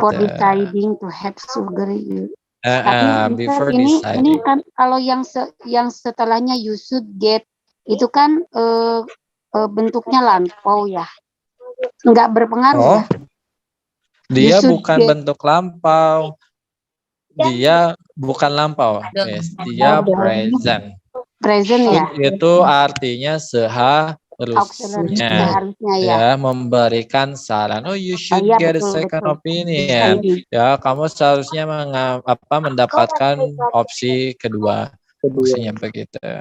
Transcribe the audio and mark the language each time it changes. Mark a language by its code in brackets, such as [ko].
[en] Before deciding to have sugar. Before [id] ini [en] deciding. [id] kan kalau yang setelahnya [en] you should get [id] itu kan bentuknya lampau ya, nggak berpengaruh. Dia bukan bentuk lampau, dia bukan lampau, dia present ya. Itu artinya seharusnya ya, memberikan saran. [en] Oh, you should get a second opinion. [id] Ya, kamu seharusnya mendapatkan opsi kedua, opsinya begitu.